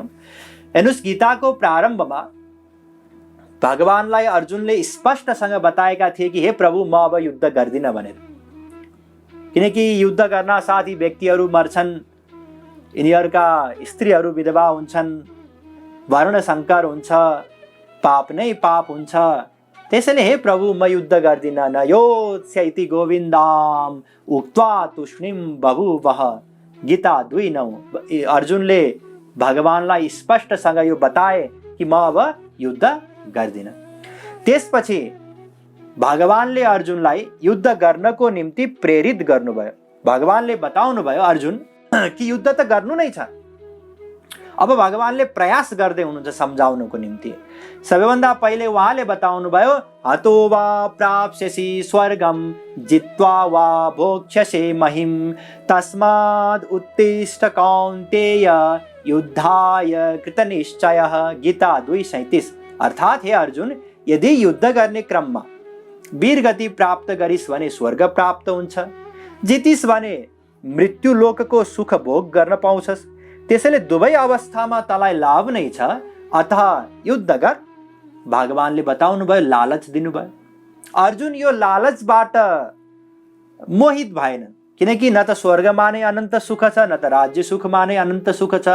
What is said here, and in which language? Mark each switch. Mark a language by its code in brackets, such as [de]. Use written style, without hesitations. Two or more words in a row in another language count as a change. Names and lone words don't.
[ne] हेर्नुहोस्, गीताको प्रारम्भमा भगवानलाई अर्जुनले स्पष्टसँग बताएका थिए कि हे प्रभु, म अब युद्ध गर्दिनँ भनेर। किनकि युद्ध गर्न साथ यी व्यक्तिहरू मर्छन्, यिनीहरूका स्त्रीहरू विधवा हुन्छन्, वर्ण संकर हुन्छ, पाप नै पाप हुन्छ। त्यसैले हे प्रभु, म युद्ध गर्दिनँ। [sa] न योत्स्यैति गोविन्दाम उक्त्वा तूष्णीं बभूवः। [ne] गीता 2:9। अर्जुनले भगवानलाई स्पष्टसँग यो बताए कि म अब युद्ध गर्दिनँ। त्यसपछि भगवानले अर्जुनलाई युद्ध गर्नको निम्ति प्रेरित गर्नुभयो। भगवानले बताउनु भयो अर्जुन कि युद्ध त गर्नु नै छ। अब भगवानले प्रयास गर्दै हुनुहुन्छ सम्झाउनको निम्ति। सबैभन्दा पहिले उहाँले बताउनु भयो, [sa] हतो वा प्राप्स्यसि स्वर्गम जित्वा वा भोक्ष्यसे महिम तस्माद् उत्तिष्ठ कौन्तेय युद्धाय कृतनिश्चयः। [ne] गीता 2:37। अर्थात् हे अर्जुन, यदि युद्ध गर्ने क्रममा वीरगति प्राप्त गरिस् भने स्वर्ग प्राप्त हुन्छ, जितिस् भने मृत्यु लोकको सुख भोग गर्न पाउँछस्। त्यसैले दुवै अवस्थामा तँलाई लाभ नै छ, अतः युद्ध गर। भगवानले बताउनु भयो, लालच दिनुभयो। अर्जुन यो लालचबाट मोहित भएन, किनकि न त स्वर्गमा नै अनन्त सुख छ, न त राज्य सुखमा नै अनन्त सुख छ।